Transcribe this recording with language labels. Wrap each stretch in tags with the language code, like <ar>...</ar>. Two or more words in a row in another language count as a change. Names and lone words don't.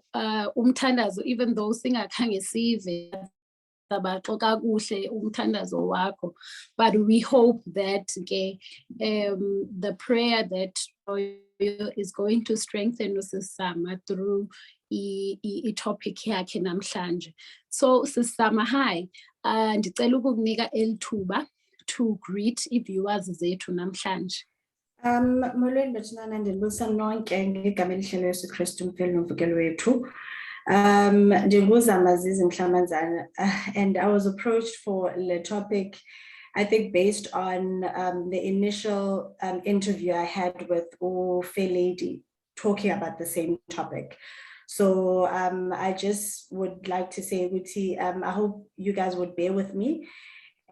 <xh>umthandazo,</xh> <en>even though</en> <xh>singakhange sive Bako kakuhle umthandazo wakho,</xh> <en>but we hope that the prayer that is going to strengthen Sisama through I topic</en> <xh>yakhe namhlanje. So Sisama, hi, ndicela ukukunika elithuba</xh> <en>to greet viewers</en> <xh>zethu namhlanje. Molweni bethanana ndibusa nonke ngegama elihlelo Yesu Kristu umpheli nomvukeli wethu. Ms Z Mhlamanzana,</xh> <en>and I was approached for the topic, I think based on the initial interview I had with Fair Lady talking about the same topic. So I just would like to say, Uti, I hope you guys would bear with me.</en>